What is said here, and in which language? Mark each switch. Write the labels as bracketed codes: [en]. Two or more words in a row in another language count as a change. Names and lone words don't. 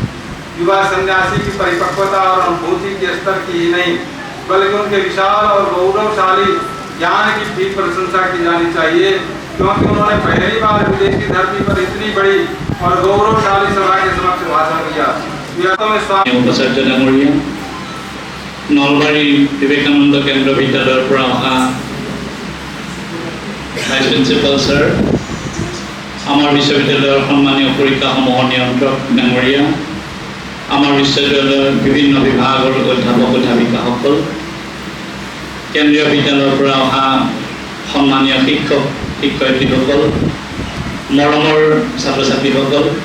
[hi] युवा सन्यासी की परिपक्वता और अनुभूति के स्तर की ही नहीं बल्कि उनके विशाल और गौरवशाली ज्ञान की भी प्रशंसा की जानी चाहिए, क्योंकि उन्होंने पहली बार विदेशी धरती पर इतनी बड़ी और गौरवशाली सभा के समक्ष भाषण दिया। [as] उपसर्जन নলবাৰী বিবেকানন্দ কেন্দ্ৰ বিদ্যালয়ৰ পৰা অহা [en] vice principal [as] ছাৰ, আমাৰ বিশ্ববিদ্যালয়ৰ সন্মানীয় পৰীক্ষাসমূহৰ নিয়ন্ত্ৰক ডাঙৰীয়া, আমাৰ বিশ্ববিদ্যালয়ৰ বিভিন্ন বিভাগৰ অধ্যাপক অধ্যাপিকাসকল, কেন্দ্ৰীয় বিদ্যালয়ৰ পৰা অহা সন্মানীয় শিক্ষক শিক্ষয়িত্ৰীসকল, মৰমৰ ছাত্ৰ ছাত্ৰীসকল,